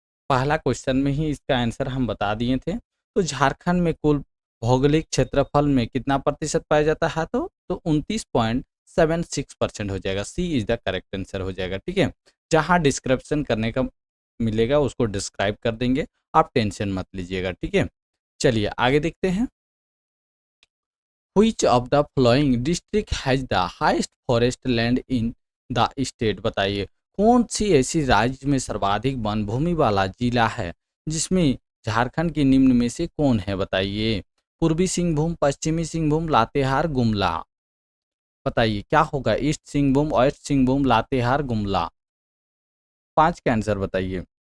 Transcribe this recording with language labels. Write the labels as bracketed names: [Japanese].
[Hindi] पहला क्वेश्चन में ही इसका आंसर हम बता दिए थे। तो झारखंड में कुल भौगोलिक क्षेत्रफल में कितना प्रतिशत पाया जाता है? तो 29.76% हो जाएगा। [English] C is the correct answer [Hindi] हो जाएगा। ठीक है, जहाँ डिस्क्रिप्शन करने का मिलेगा उसको डिस्क्राइब कर देंगे, आप टेंशन मत लीजिएगा। ठीक है, चलिए आगे देखते हैं। [English] Which of the following district has the highest forest land in the state? [Hindi] बताइए कौन सी ऐसी राज्य में सर्वाधिक वन भूमि वाला जिला है जिसमें झारखंड के निम्न में से कौन है? बताइए। पूर्वी सिंहभूम, पश्चिमी सिंहभूम, लातेहार, गुमला। बताइए क्या होगा? East Singhbhum, waste Singhbhum, Latehar, Gumla. 5 का आंसर बताइए।